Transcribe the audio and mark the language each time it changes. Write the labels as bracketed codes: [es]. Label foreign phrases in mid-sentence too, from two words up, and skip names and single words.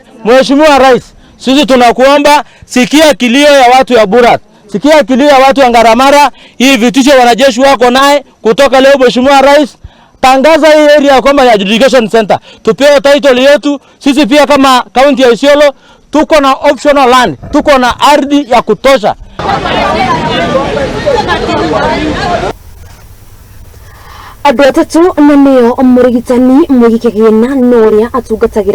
[sw] Mheshimiwa Rais, sisi tunakuomba sikia kilio ya watu ya Burat, sikia kilio ya watu ya Ngaramara. Hii vitisho wanajeshi wako naye kutoka leo. Mheshimiwa Rais, tangaza hii area kama ya [en] education center, [sw] tupewe title yetu. Sisi pia kama county ya Isiolo tuko na [en] optional land, [sw] tuko na ardhi ya kutosha. [ki] Andũ atatũ na nĩo mũrigitani mwĩgĩ kĩgĩna na ũrĩa atungatagira